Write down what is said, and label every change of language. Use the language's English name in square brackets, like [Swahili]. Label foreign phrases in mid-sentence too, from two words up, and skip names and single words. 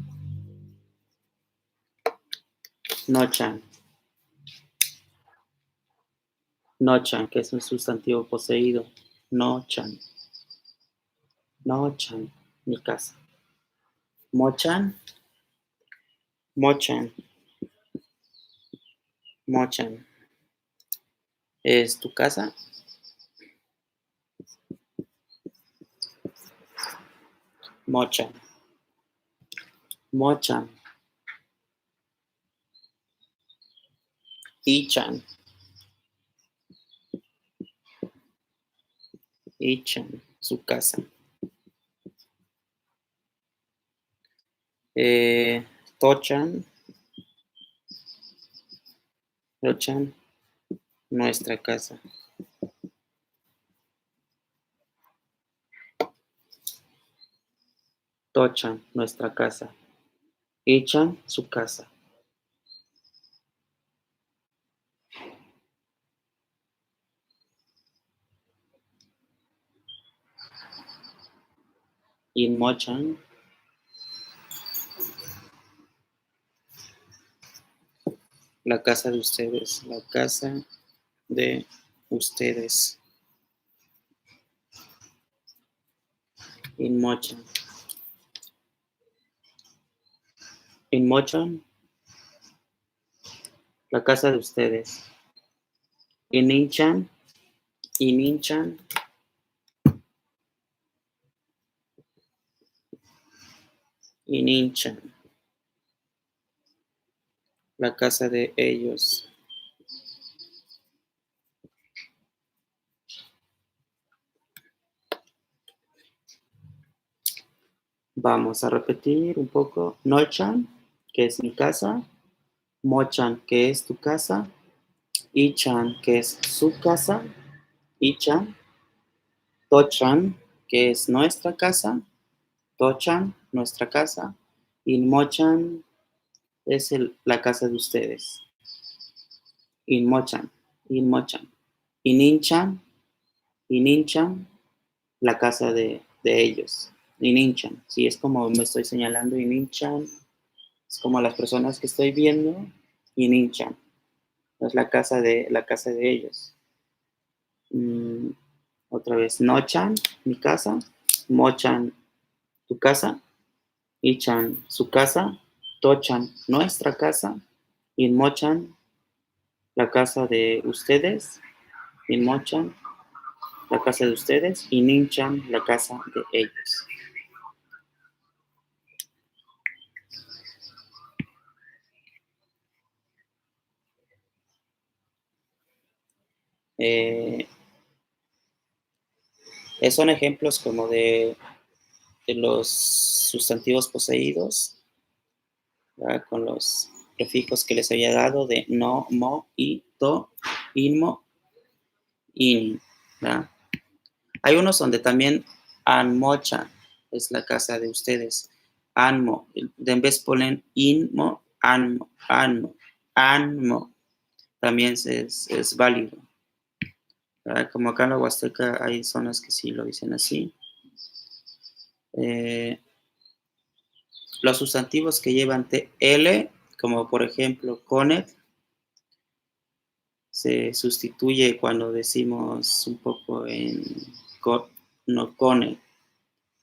[Nahuatl languages] No-chan. [Spanish] No-chan, que es un sustantivo poseído. [Nahuatl languages] No-chan. No-chan, [Spanish] mi casa. [Nahuatl languages] Mo-chan. Mo-chan. Mo-chan. [Spanish] ¿Es tu casa? [Nahuatl languages] Mo-chan. Mo-chan. I-chan. I-chan, [Spanish] su casa. [Nahuatl languages] To-chan. To-chan, [Spanish] nuestra casa. To-chan, nuestra casa. I-chan, su casa. [Nahuatl languages] In-mo-chan, [Spanish] la casa de ustedes. La casa de ustedes. [Nahuatl languages] In-mo-chan. In-mo-chan, [Spanish] la casa de ustedes. [Nahuatl languages] In-in-chan. In-in-chan. In-in-chan, [Spanish] la casa de ellos. Vamos a repetir un poco. No-chan, que es mi casa. Mo-chan, que es tu casa. I-chan, que es su casa. [Nahuatl languages] I-chan. To-chan, [Spanish] que es nuestra casa. To-chan, nuestra casa. In-mo-chan es la casa de ustedes. [Nahuatl languages] In-mo-chan. In-mo-chan. In-in-chan. In-in-chan, [Spanish] la casa de ellos. [Nahuatl languages] In-in-chan. [Spanish] Sí, es como me estoy señalando. [Nahuatl languages] In-in-chan. [Spanish] Es como las personas que estoy viendo. [Nahuatl languages] In-in-chan. [Spanish] Es la casa de ellos. Otra vez. No-chan, mi casa. Mo-chan, tu casa. I-chan, su casa. To-chan, nuestra casa. In-mo-chan, la casa de ustedes. In-mo-chan, la casa de ustedes. In-in-chan, la casa de ellos. Son ejemplos como de los sustantivos poseídos, ¿verdad? Con los prefijos que les había dado de no, [Nahuatl languages] mo, i, to, inmo, in, [Spanish] ¿verdad? Hay unos donde también anmocha es la casa de ustedes. Anmo, en vez ponen [Nahuatl languages] inmo, anmo, anmo, anmo, [Spanish] también es válido, ¿verdad? Como acá en la Huasteca hay zonas que sí lo dicen así. Los sustantivos que llevan TL, como por ejemplo conet, se sustituye cuando decimos un poco en [Nahuatl languages] no conet.